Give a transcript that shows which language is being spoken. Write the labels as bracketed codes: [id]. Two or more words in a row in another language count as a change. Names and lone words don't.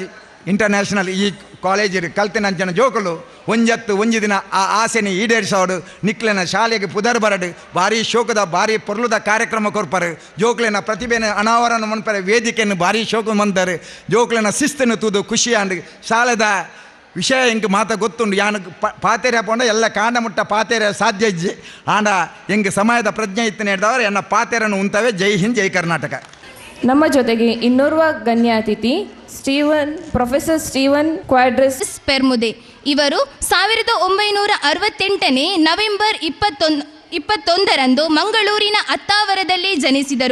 [tcy] ಇಂಟರ್ನ್ಯಾಷನಲ್ ಈ ಕಾಲೇಜಿಗೆ ಕಲ್ತಿನಂಚನ ಜೋಕುಲು ಒಂಜಿ ದಿನ ಆ ಆಸೆನೆ ಈಡೇರಿಸೋಡು ನಿಕ್ಲೆನ ಶಾಲೆಗೆ ಪುದರ್ ಬರಡು ಭಾರಿ ಶೋಕದ ಭಾರಿ ಪೊರ್ಲುದ ಕಾರ್ಯಕ್ರಮ ಕೊರ್ಪರು ಜೋಕ್ಲೆನ ಪ್ರತಿಭೆನ ಅನಾವರಣ ಮನ್ಪರೆ ವೇದಿಕೆಯನ್ನು ಭಾರಿ ಶೋಕ ಮಂತಾರೆ ಜೋಕ್ಲೆನ ಶಿಸ್ತನ್ನು ತೂದು ಖುಷಿ ಅಂಡ್ ಶಾಲೆದ ವಿಷಯ ಎಂಗೆ ಮಾತ ಗೊತ್ತುಂಡು ಯಾನು ಪಾತೆರೆ ಪೋಂಡ ಎಲ್ಲ ಕಾಂಡ ಮುಟ್ಟ ಪಾತೆರೆ ಸಾಧ್ಯ ಇಜ್ಜಿ ಆಂಡ ಎಂಗೆ ಸಮಯದ ಪ್ರಜ್ಞೆ ಇತ್ತನೆ ಹಿಡ್ದವರು ಎನ್ನ ಪಾತೆರನ್ನು ಉಂತವೆ [hi] जय हिंद [tcy] ಜೈ ಕರ್ನಾಟಕ. [kn] ನಮ್ಮ ಜೊತೆಗೆ ಇನ್ನೋರ್ವ ಗಣ್ಯ ಅತಿಥಿ ಪ್ರೊಫೆಸರ್ ಸ್ಟೀವನ್ ಕ್ವಾಡ್ರಸ್ ಪೆರ್ಮುದೆ. ಇವರು 1968 ನವೆಂಬರ್ 21ರಂದು ಮಂಗಳೂರಿನ ಅತ್ತಾವರದಲ್ಲಿ ಜನಿಸಿದರು.